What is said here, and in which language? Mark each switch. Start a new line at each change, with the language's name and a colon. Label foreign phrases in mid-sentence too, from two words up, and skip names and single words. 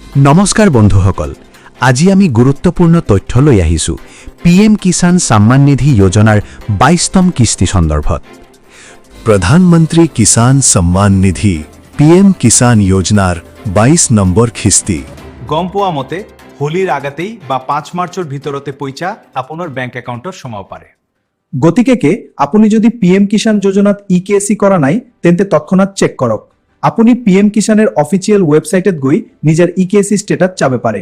Assamese: নমস্কাৰ বন্ধুসকল, আজি আমি গুৰুত্বপূৰ্ণ তথ্য লৈ আহিছো PM কিষাণ সম্মান নিধি যোজনাৰ 22তম কিস্তি সন্দৰ্ভত। प्रधानमंत्री किसान सम्मान निधि PM किसान योजनार 22 নম্বৰ কিস্তি। গম পোৱা মতে হোলিৰ আগতেই বা 5 মাৰ্চৰ ভিতৰতে পইচা আপোনাৰ বেংক একাউণ্টত সোমাব পাৰে। গতিকে আপুনি যদি PM কিষাণ যোজনাত EKC কৰা নাই তেন্তে তৎক্ষণাৎ চেক কৰক। আপুনি PM কিষাণৰ অফিচিয়েল ৱেবছাইটত গৈ নিজৰ EKC ষ্টেটাছ চাব পাৰে।